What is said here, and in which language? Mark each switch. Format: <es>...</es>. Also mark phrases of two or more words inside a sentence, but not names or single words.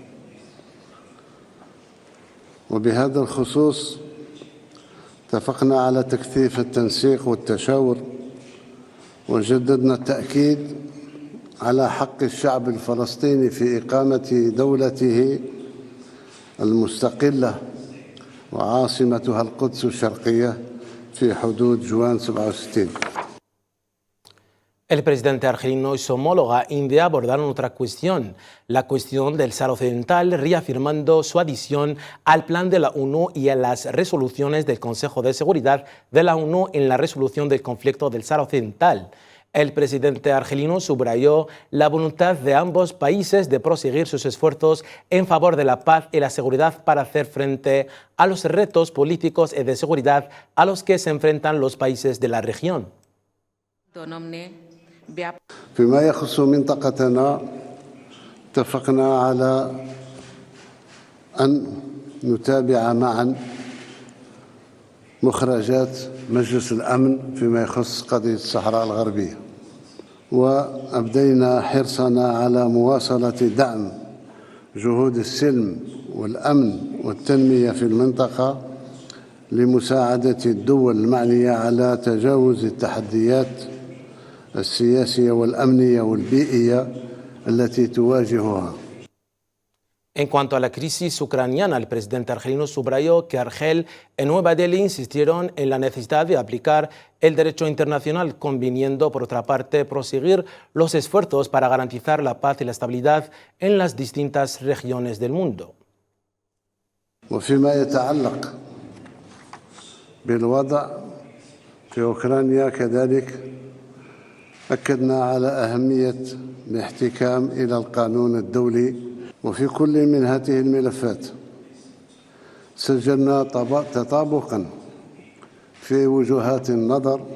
<ar>وبهذا الخصوص اتفقنا على تكثيف التنسيق والتشاور وجددنا التأكيد على حق الشعب الفلسطيني في إقامة دولته المستقلة وعاصمتها القدس الشرقية في حدود جوان 67.</ar> <es>El presidente argelino y su homóloga india abordaron otra cuestión, la cuestión del Sáhara Occidental, reafirmando su adhesión al plan de la ONU y a las resoluciones del Consejo de Seguridad de la ONU en la resolución del conflicto del Sáhara Occidental. El presidente argelino subrayó la voluntad de ambos países de proseguir sus esfuerzos en favor de la paz y la seguridad para hacer frente a los retos políticos y de seguridad a los que se enfrentan los países de la región.</es> <ar>فيما يخص منطقتنا اتفقنا على أن نتابع معا مخرجات مجلس الأمن فيما يخص قضية الصحراء الغربية، وأبدينا حرصنا على مواصلة دعم جهود السلم والأمن والتنمية في المنطقة لمساعدة الدول المعنية على تجاوز التحديات السياسية والأمنية والبيئية التي تواجهها.</ar> <es>En cuanto a la crisis ucraniana, el presidente argelino subrayó que Argel y Nueva Delhi insistieron en la necesidad de aplicar el derecho internacional, conviniendo, por otra parte, proseguir los esfuerzos para garantizar la paz y la estabilidad en las distintas regiones del mundo.</es> <ar>وفيما يتعلق بالوضع في أوكرانيا كذلك أكدنا على أهمية الاحتكام إلى القانون الدولي، وفي كل من هذه الملفات سجلنا تطابقا في وجهات النظر</ar>